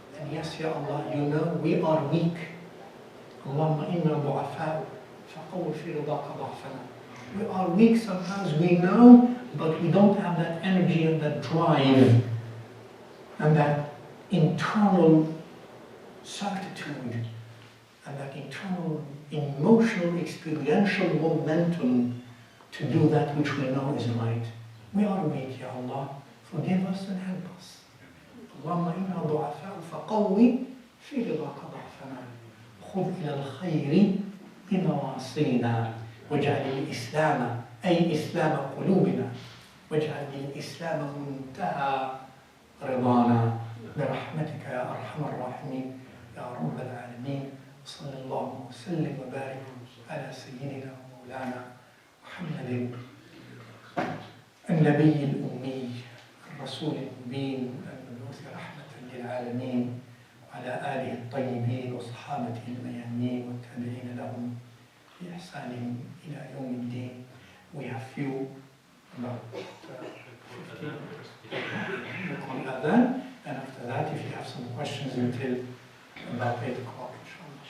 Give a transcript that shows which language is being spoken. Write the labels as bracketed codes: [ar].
[en] And yes, Ya Allah, you know we are weak. [ar] Allahumma inna du'afa'u faqawwi fi ridaka da'fana. [en] We are weak sometimes, we know, but we don't have that energy and that drive and that internal certitude and that internal emotional experiential momentum to do that which we know is right. We are weak, Ya Allah. Forgive us and help us. [ar] اللهم إنا ضعفاء فقوي في رضاك ضعفنا خذ إلى الخير بنواصينا واجعل الإسلام أي إسلام قلوبنا واجعل الإسلام منتهى رضانا برحمتك يا أرحم الراحمين يا رب العالمين صلى الله وسلم وبارك على سيدنا ومولانا محمد النبي الأمي الرسول المبين رحمة للعالمين وعلى آله الطيبين وصحابته الميامين والتابعين لهم بإحسان إلى يوم الدين. [en] We have few about 15 on Athan, and after that if you have some questions until about 8 o'clock inshallah.